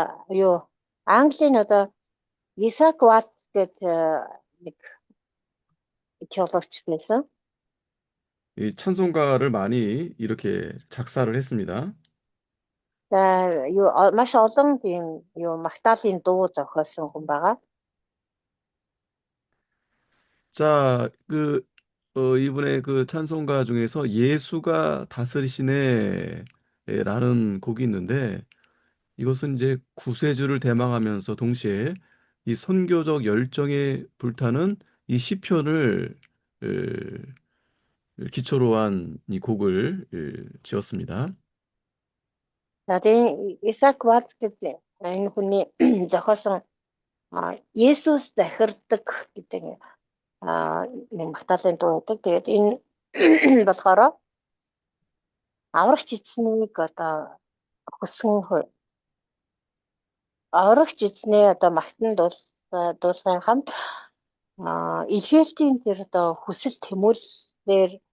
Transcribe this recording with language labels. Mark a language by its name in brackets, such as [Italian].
[Mongolian] Юу Английн одоо Исаак Ват гэдэг нэг теологч байсан. [Korean] 이 찬송가를 많이 이렇게 작사를 했습니다. [Mongolian] За юу маш олон тийм юу магтаалын дуу зохиосон хүн байгаа. [Korean] 자, 이분의 그 찬송가 중에서 예수가 다스리시네 라는 곡이 있는데 이것은 이제 구세주를 대망하면서 동시에 이 선교적 열정에 불타는 이 시편을 기초로 한 이 곡을 지었습니다. [Mongolian] За тийм Исаак Ват гэдэг энэ хүний зохиосон Есүс захирдаг гэдэг нэг магтаалын дуу байдаг. Тэгээд энэ болохоор аврагч эзнийг одоо хүссэн аврагч эзнээ одоо магтан дуулахын хамт илгээлтийн тэр одоо хүсэл тэмүүллээр